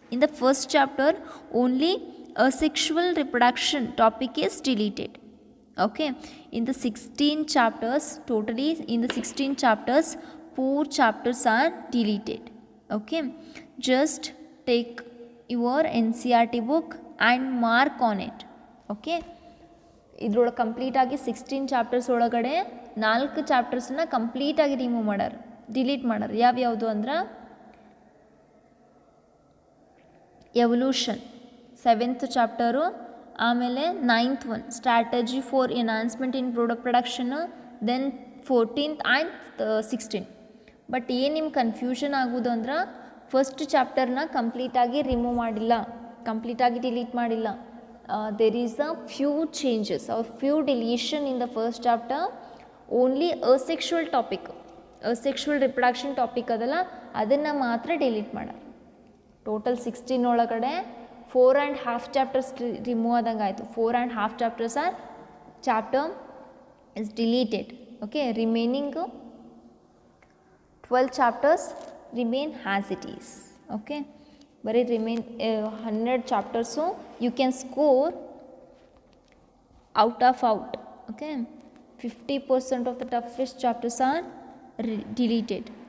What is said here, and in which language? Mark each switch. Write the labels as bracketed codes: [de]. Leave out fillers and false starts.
[en] In the first chapter, only asexual reproduction topic is deleted. Okay, in the 16 chapters, totally in the 16 chapters, 4 chapters are deleted. Okay, just take your NCERT book and mark on it. [kn] Okay, ಇದ್ರೊಳಗೆ complete ಆಗಿ 16 chapters ಒಳಗಡೆ 4 ಚಾಪ್ಟರ್ಸನ್ನ complete ಆಗಿ remove ಮಾಡ್ಯಾರ, delete ಮಾಡ್ಯಾರ. ಯಾವ್ಯಾವುದು ಅಂದ್ರೆ evolution 7th chapter, ಆಮೇಲೆ 9th one strategy for enhancement in product production, then 14th and 16. But ಏನು ನಿಮ್ಗೆ ಕನ್ಫ್ಯೂಷನ್ ಆಗೋದು ಅಂದ್ರೆ ಫಸ್ಟ್ ಚಾಪ್ಟರ್ನ ಕಂಪ್ಲೀಟಾಗಿ ರಿಮೂವ್ ಮಾಡಿಲ್ಲ, ಕಂಪ್ಲೀಟಾಗಿ ಡಿಲೀಟ್ ಮಾಡಿಲ್ಲ. [en] There is a few changes or few deletion in the first chapter. Only asexual topic, asexual reproduction topic [kn] ಅದಲ್ಲ ಅದನ್ನು ಮಾತ್ರ ಡಿಲೀಟ್ ಮಾಡ್ಯಾರ. ಟೋಟಲ್ 16 ಒಳಗಡೆ 4.5 ಚಾಪ್ಟರ್ಸ್ ರಿಮೂವ್ ಆದಂಗೆ ಆಯಿತು. 4.5 chapters R chapter [en] is deleted. Okay, remaining 12 chapters remain as it is. Okay, but it remain 100 chapters, so you can score out of out. Okay, 50% of the toughest chapters are deleted.